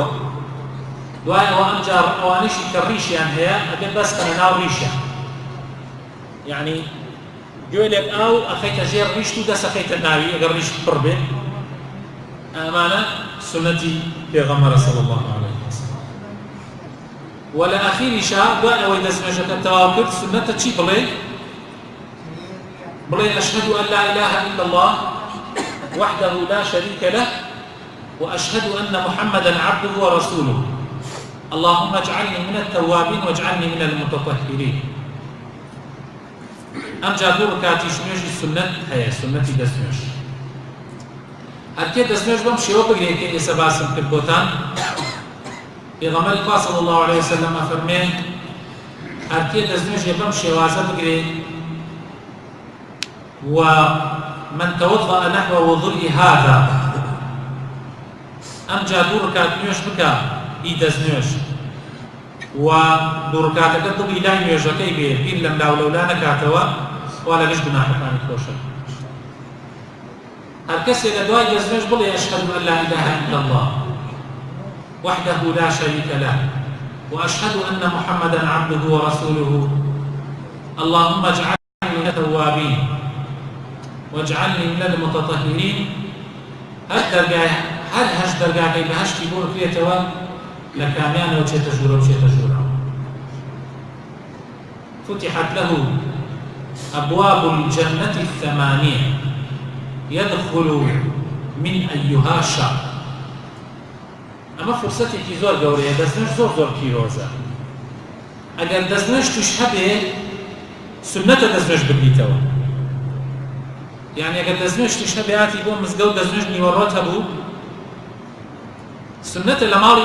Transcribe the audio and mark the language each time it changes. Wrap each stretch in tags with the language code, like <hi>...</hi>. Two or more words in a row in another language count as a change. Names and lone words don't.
<ckb>دوای ئەوە ئەمجا ئەوانەشی کە ڕیشیان هەیە ئەبێ بەستنە ناو ڕیشە یعنی گوێلێک ئاو ئەخەیتە ژێر ڕیشت و دەسەخەیتە ناوی ئەگەر ڕیشت پڕ بێ ئەمانە سنەتی پێغەمبەرە</ckb> <ar>صلی الله عليه وسلم.</ar> <ckb>ولا ئەخیریشا دوای ئەوەی دەستنوێژەکە تەواو کرد سنەتە چی بڵێ</ckb> <ar>ئەشهد أن لا إله إلا الله وحده لا شريك له وأشهد أن محمدا عبده ورسوله اللهم اجعلني من التوابين واجعلني من المتطهرين.</ar> <ckb>ئەمجا دوو ڕکاتی شنوێژی سنەت هەیە سنەتی دەستنوێژ هەرکێ دەستنوێژ بەم شێوە بگرێت کە ئێستا باسم کرد بۆتان پێغەمبەری خوا</ckb> <ar>صلی الله عليه وسلم</ar> <ckb>ئەفەرمێ هەرکێ دەستنوێژێ بەم شێوازە بگرێت</ckb> <ar>ومن توضأ نحو وضوء هذا</ar> <ckb>ئەمجا دوو ڕکات نوێژ بکە ئی دەستنوێژ و دوو ڕکاتەکە دڵی لای نوێژەکەی بێ بیر لەم لاولەولا نەکاتەوە وا لەگەشت گوناحەکانی خۆشە. هەر کەسێک لە دوای دەستنوێژ بڵێ</ckb> <ar>ئەشهد أن لا إله إلا الله وحده لا شريك له وأشهد أن محمدا عبده ورسوله اللهم اجعلني من التوابين واجعلني من المتطهرين</ar> <ckb>هەر هەش دەرگاکەی بەهەشتی بۆ بکرێتەوە لە کامیانەوە چێتە ژوورە</ckb> <ar>فتحت له أبواب الجنة الثمانية يدخل من أيها شاء.</ar> <ckb>ئەمە فرسەتێکی زۆر گەورەیە دەستنوێژ زۆر پیرۆزە ئەگەر دەستنوێژ توش هەبێ سنەتە دەستنوێژ بگریتەوە یعنی ئەگەر دەستنوێژ توش هەبێ هاتی بۆ مزگەوت دەستنوێژ نیوەڕۆت هەبوو سنەتە لە ماڵی</ckb>